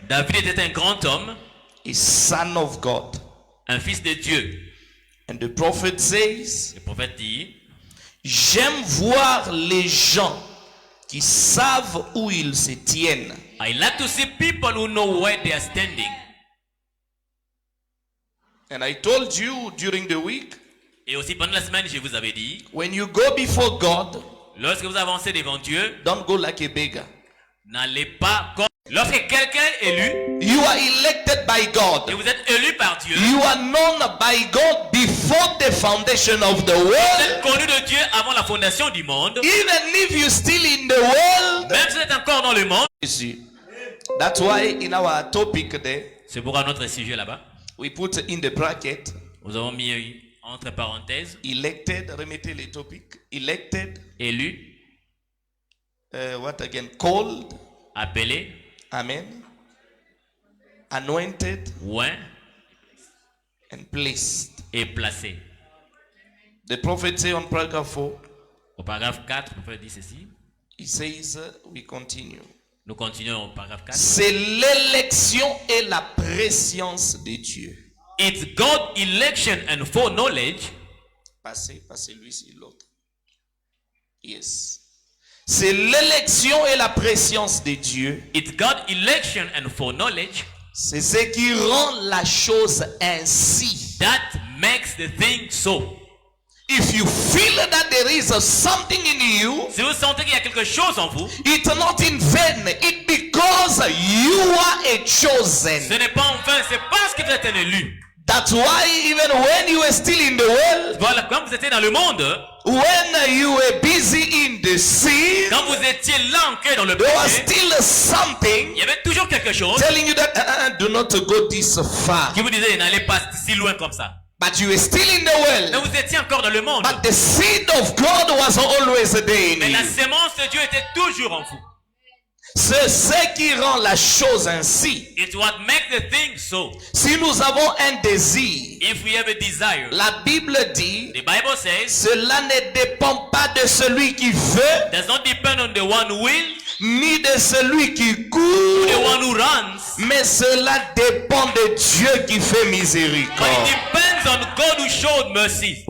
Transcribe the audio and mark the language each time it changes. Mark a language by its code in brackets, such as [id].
[fr] David était un grand homme, [en] a son of God. [fr] un fils de Dieu. [en] And the prophet says, [fr] Le prophète dit, j'aime voir les gens qui savent où ils se tiennent. [en] I like to see people who know where they are standing. And I told you during the week, [fr] Et aussi pendant la semaine, je vous avais dit, [en] when you go before God, [fr] lorsque vous avancez devant Dieu, [en] don't go like a beggar. [fr] n'allez pas comme... Lorsque quelqu'un est élu, [en] You are elected by [fr] et [en] God. [fr] vous êtes élu par Dieu, [en] You are known by God before the foundation of the [fr] vous [en] world. [fr] êtes connu de Dieu avant la fondation du monde. [en] Even if you're still in the world. [fr] Même si vous êtes encore dans le monde. [en] You see, that's why in our topic there, [fr] C'est pourquoi notre sujet là-bas, [en] we put in the bracket, [fr] nous avons mis entre parenthèses, [en] elected, [fr] remettez les topics, [en] elected, [fr] élu, [en] what again, called, [fr] appelé, [en] amen, anointed, [fr] oint [en] and placed. [fr] et placé. [en] The prophet say on paragraph 4, [fr] Au paragraphe 4, le prophète dit ceci. [en] he says, we continue. [fr] Nous continuons au paragraphe 4. C'est l'élection et la préscience de Dieu. [en] It's God's election and foreknowledge. [fr] Passez lui sur l'autre. Yes. C'est l'élection et la préscience de Dieu. [en] It's God's election and foreknowledge [fr] C'est ce qui rend la chose ainsi. [en] that makes the thing so. If you feel that there is something in you, [fr] Si vous sentez qu'il y a quelque chose en vous, [en] it's not in vain. It's because you are a [fr] ce [en] chosen. [fr] n'est pas en vain, c'est parce que vous êtes un élu. [en] That's why even when you were still in the world, [fr] Voilà, quand vous étiez dans le monde, [en] when you were busy in the sin, [fr] quand vous étiez là ancré dans le [en] there was [fr] péché, [en] still something [fr] il y avait toujours quelque chose [en] telling you that do not go this far. [fr] qui vous disait n'allez pas si loin comme ça. [en] But you were still in the [fr] Mais [en] world. [fr] vous étiez encore dans le monde. [en] But the seed of God was always there [fr] Mais [en] in [fr] la [en] you. [fr] sémence de Dieu était toujours en vous. C'est ce qui rend la chose ainsi. [en] It's what makes the thing so. [fr] Si nous avons un désir, [en] If we have a desire, [fr] la Bible dit, [en] the Bible says, [fr] cela ne dépend pas de celui qui veut, [en] does not depend on the one who will, [fr] ni de celui qui [en] the [fr] court, [en] one who runs, [fr] mais cela dépend de Dieu qui fait [en] but it [fr] miséricorde. [en] depends on God who showed mercy.